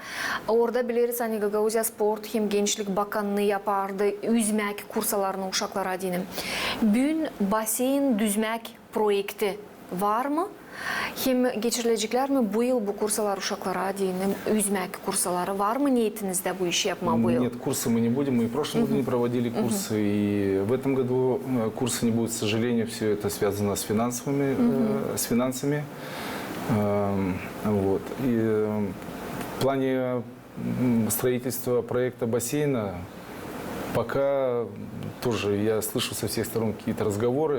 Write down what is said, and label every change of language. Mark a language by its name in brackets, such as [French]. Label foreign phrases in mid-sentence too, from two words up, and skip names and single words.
[Gagauz] Orada biliriz hani Gagauzya Sport hem Gençlik Bakanlığı yapardı, yüzmek kursalarını uşaklara dine. Bugün baseyin düzmek projekti var mı? Hem geçirilecekler mi bu yıl bu kursalar uşaklara diyeyim, yüzmek kursaları var mı niyetinizde bu işi yapma bu yıl? [Russian] Нет, курсы мы не будем. Мы и в прошлом году не проводили курсы, и в этом году курсы не будет, к сожалению, все это связано с финансами. Вот. И в плане строительства проекта бассейна пока тоже я слышу со всех сторон какие-то разговоры.